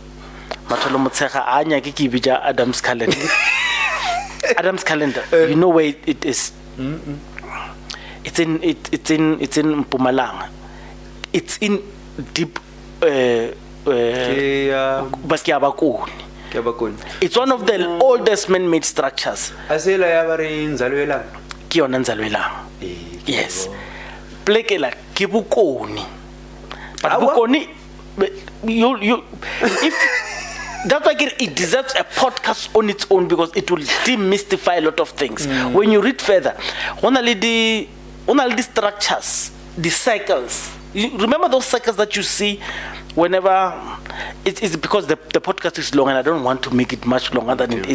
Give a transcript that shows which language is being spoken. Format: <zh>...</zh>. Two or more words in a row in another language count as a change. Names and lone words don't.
<en>Adam's calendar. Adam's calendar. You know where it is? It's in Mpumalanga. It's in deep but it's one of the oldest man-made structures.</en> <nso>Ke yona Nzalwelang. Yes. Pleke la ke Bokoni.</nso> <en>But Bokoni, you if that's why it deserves a podcast on its own, because it will demystify a lot of things. When you read further, only the structures, the cycles. You remember those cycles that you see whenever it's because the podcast is long and I don't want to make it much longer than it is.</en>